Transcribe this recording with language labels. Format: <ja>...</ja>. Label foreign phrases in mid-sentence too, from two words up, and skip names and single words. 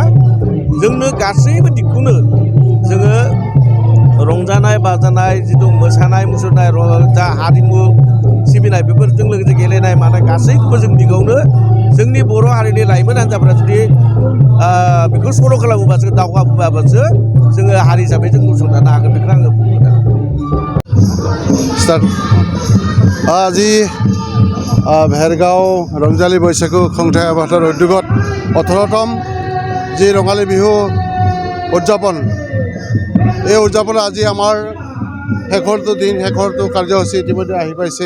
<brx>जोंनो गासैबो दिगखौनो जोङो रंजानाय बाजानाय जिथु मोसानाय मुसुरनाय जा हारिमु सिबिनाय बेफोरजों लोगोसे गेलेनाय मानाय गासैखौबो जों दिगावनो जोंनि बर' हारिनि लाइमोन हान्जाफोरा जुदि बेखौ सर' खालामोबासो दावगाबोबासो जोङो हारि हिसाबै जों गसंथानो हागोन बेखौ आङो बुंगोन</brx> <as>আজি भेरगाঁও ৰংজালী বৈশাগু খুংঠাই আবাহৰ উদ্যোগত 18তম যি ৰঙালী বিহু উদযাপন এই উদযাপন আজি আমাৰ শেষৰটো দিন শেষৰটো কাৰ্যসূচী ইতিমধ্যে আহি পাইছেহি।</as>